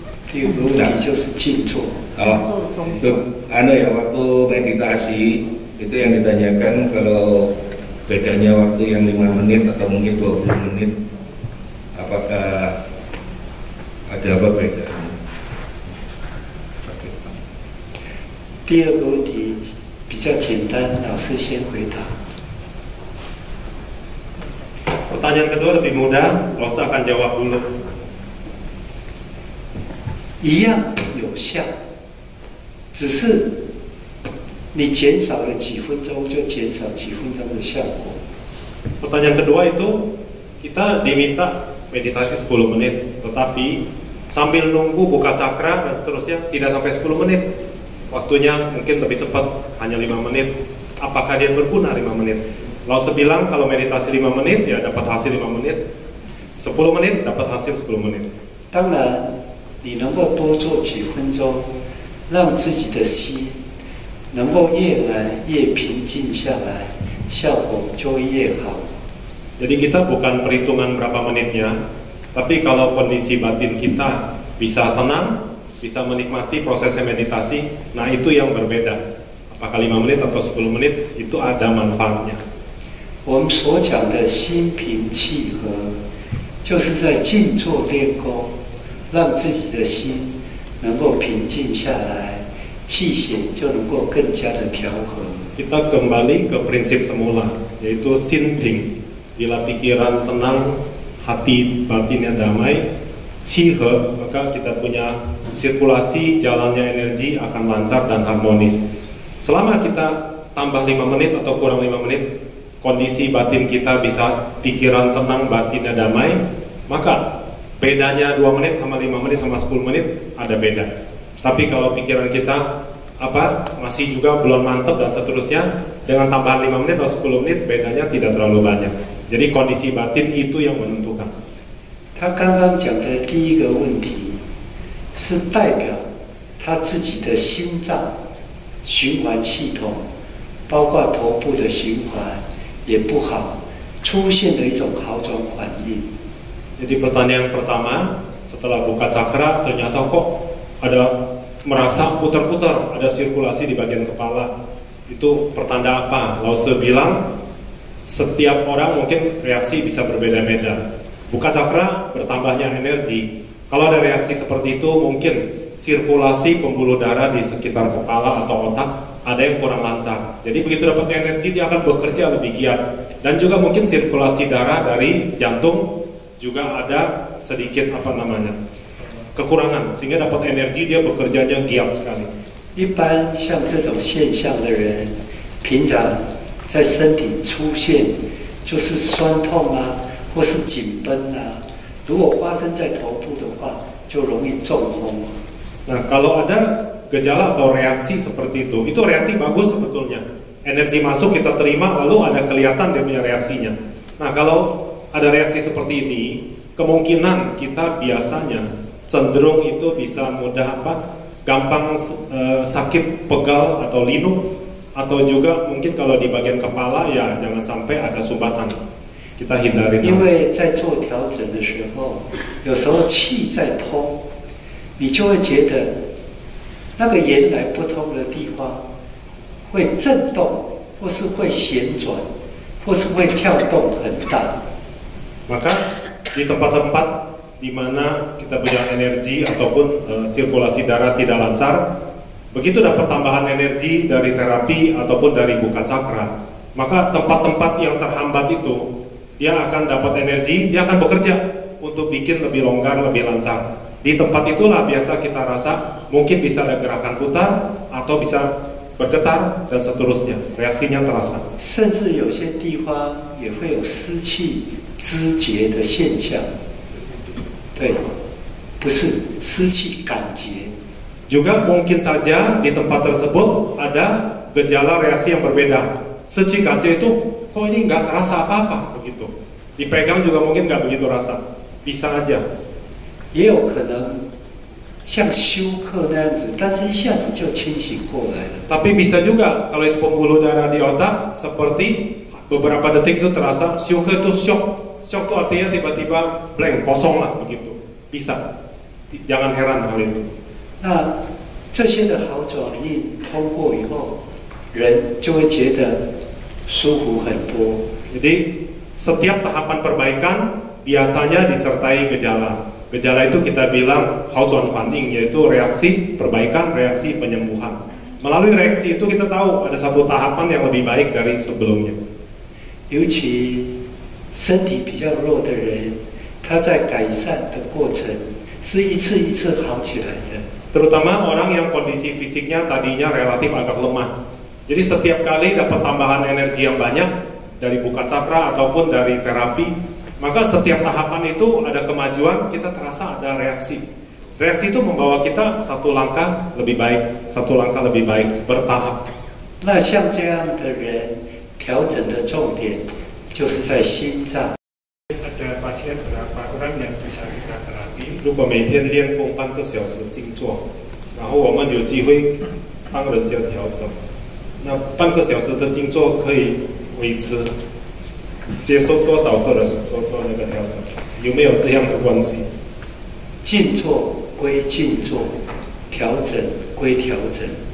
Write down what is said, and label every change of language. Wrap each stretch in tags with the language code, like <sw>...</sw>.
<zh>第二个问题就是静坐。</zh> <id>Itu ya waktu meditasi itu yang ditanyakan kalau bedanya waktu yang 5 menit atau mungkin 20 menit, apakah ada apa bedanya?</id> <zh>第二个问题比较简单，老师先回答。</zh> <id>Pertanyaan kedua lebih mudah, Rosa akan jawab dulu.</id> <zh>一样有效，只是你减少了几分钟，就减少几分钟的效果。</zh> <id>Pertanyaan kedua itu kita diminta meditasi 10 menit, tetapi sambil nunggu buka cakra dan seterusnya tidak sampai 10 menit. Waktunya mungkin lebih cepat, hanya 5 menit. Apakah dia berguna 5 menit? Lalu bilang kalau meditasi 5 menit ya dapat hasil 5 menit, 10 menit dapat hasil 10 menit.</id> <zh>当然，你能够多做几分钟，让自己的心能够越来越平静下来，效果就会越好。</zh> <id>Jadi kita bukan perhitungan berapa menitnya, tapi kalau kondisi batin kita bisa tenang, bisa menikmati prosesnya meditasi, nah itu yang berbeda. Apakah 5 menit atau 10 menit, itu ada manfaatnya.</id> <zh>我们所讲的心平气和，就是在静坐练功，让自己的心能够平静下来，气血就能够更加的调和。</zh> <id>Kita kembali ke prinsip semula, yaitu sinting. Bila pikiran tenang, hati batinnya damai, cihe, maka kita punya sirkulasi, jalannya energi akan lancar dan harmonis. Selama kita tambah 5 menit atau kurang 5 menit, kondisi batin kita bisa pikiran tenang, batinnya damai, maka bedanya 2 menit sama 5 menit sama 10 menit ada beda. Tapi kalau pikiran kita masih juga belum mantap dan seterusnya, dengan tambahan 5 menit atau 10 menit bedanya tidak terlalu banyak. Jadi kondisi batin itu yang menentukan.</id> <zh>他刚刚讲的第一个问题，是代表他自己的心脏循环系统，包括头部的循环也不好，出现了一种好转反应。</zh> <id>Jadi pertanyaan pertama, setelah buka cakra ternyata kok ada merasa putar-putar, ada sirkulasi di bagian kepala. Itu pertanda apa? Lause bilang setiap orang mungkin reaksi bisa berbeda-beda. Buka cakra bertambahnya energi. Kalau ada reaksi seperti itu mungkin sirkulasi pembuluh darah di sekitar kepala atau otak ada yang kurang lancar. Jadi begitu dapat energi dia akan bekerja lebih giat. Dan juga mungkin sirkulasi darah dari jantung juga ada sedikit kekurangan sehingga dapat energi dia bekerjanya giat sekali.</id> <zh>一般像这种现象的人，平常在身体出现就是酸痛啊，或是紧绷啊。如果发生在头部的话，就容易中风。</zh> <id>Nah, kalau ada gejala atau reaksi seperti itu reaksi bagus sebetulnya. Energi masuk kita terima, lalu ada kelihatan dia punya reaksinya. Nah, kalau ada reaksi seperti ini, kemungkinan kita biasanya cenderung itu bisa mudah gampang sakit pegal atau linu, atau juga mungkin kalau di bagian kepala ya jangan sampai ada sumbatan. Kita hindari.</id> <zh>因为在做调整的时候，有时候气在通，你就会觉得那个原来不通的地方会震动，或是会旋转，或是会跳动很大。</zh> <id>Maka di tempat-tempat di mana kita punya energi ataupun sirkulasi darah tidak lancar, begitu dapat tambahan energi dari terapi ataupun dari buka cakra, maka tempat-tempat yang terhambat itu dia akan dapat energi, dia akan bekerja untuk bikin lebih longgar, lebih lancar. Di tempat itulah biasa kita rasa mungkin bisa ada gerakan putar atau bisa bergetar dan seterusnya, reaksinya terasa.</id> <zh>甚至有些地方也会有湿气肢结的现象。对，不是湿气感结。</zh> <id>Juga mungkin saja di tempat tersebut ada gejala reaksi yang berbeda. Suci kaca itu, kok ini nggak terasa apa-apa begitu. Dipegang juga mungkin nggak begitu rasa. Bisa aja.</id> <zh>也有可能像休克那样子，但是一下子就清醒过来了。</zh> <id>Tapi bisa juga kalau itu pembuluh darah di otak, seperti beberapa detik itu terasa shock itu shock. Shock itu artinya tiba-tiba blank, kosong lah begitu. Bisa. Jangan heran hal itu.</id> <zh>那这些的好转应通过以后，人就会觉得舒服很多。</zh> <id>Jadi setiap tahapan perbaikan biasanya disertai gejala. Gejala itu kita bilang Haozhuan Fanning, yaitu reaksi perbaikan, reaksi penyembuhan. Melalui reaksi itu kita tahu ada satu tahapan yang lebih baik dari sebelumnya.</id> <zh>尤其身体比较弱的人，他在改善的过程是一次一次好起来的。</zh> <id>Terutama orang yang kondisi fisiknya tadinya relatif agak lemah. Jadi setiap kali dapat tambahan energi yang banyak dari buka cakra ataupun dari terapi, maka setiap tahapan itu ada kemajuan, kita terasa ada reaksi. Reaksi itu membawa kita satu langkah lebih baik, satu langkah lebih baik, bertahap.</id> <zh>那像这样的人，调整的重点就是在心脏。</zh> <id>Ada pasien berapa orang yang bisa kita terapi?</id> <zh>如果每天练功半个小时静坐，然后我们有机会帮人家调整，那半个小时的静坐可以维持接受多少个人做那个调整？有没有这样的关系？静坐归静坐，调整归调整。</zh>